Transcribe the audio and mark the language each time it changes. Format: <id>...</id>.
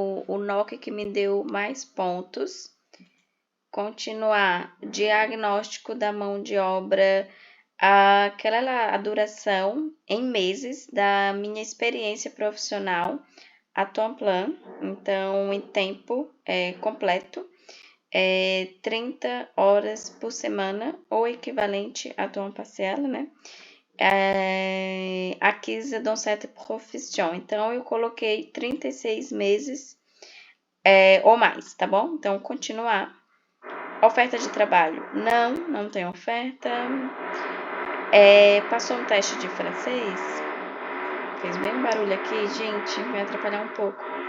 <pt>O NOC que me deu mais pontos. Continuar, diagnóstico da mão de obra, a duração em meses da minha experiência profissional</pt> <fr>a temps plein,</fr> <pt>então em tempo completo, 30 horas por semana, ou equivalente</pt> <fr>a temps partiel,</fr> <pt>né?</pt> <fr>Acquise dans cette profession.</fr> <pt>Então, eu coloquei 36 meses ou mais, tá bom? Então, continuar. Oferta de trabalho? Não tem oferta. Passou um teste de francês? Fez bem um barulho aqui, gente, vai atrapalhar um pouco.</pt>